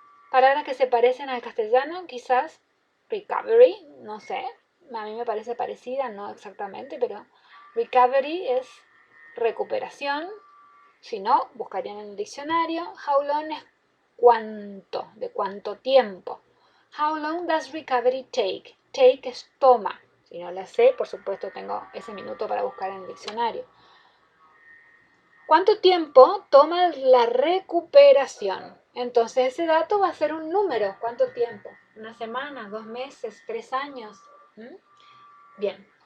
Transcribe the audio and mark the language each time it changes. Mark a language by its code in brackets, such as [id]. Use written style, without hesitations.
[es] Palabras que se parecen al castellano, quizás recovery, no sé, a mí me parece parecida, no exactamente, pero recovery es recuperación. Si no, buscarían en el diccionario. [en] How long [es] es cuánto, de cuánto tiempo. [en] How long does recovery take? [es] Take es toma. Si no la sé, por supuesto tengo ese minuto para buscar en el diccionario. ¿Cuánto tiempo toma la recuperación? Entonces ese dato va a ser un número. ¿Cuánto tiempo? ¿Una semana? ¿2 meses? ¿3 años? Bien.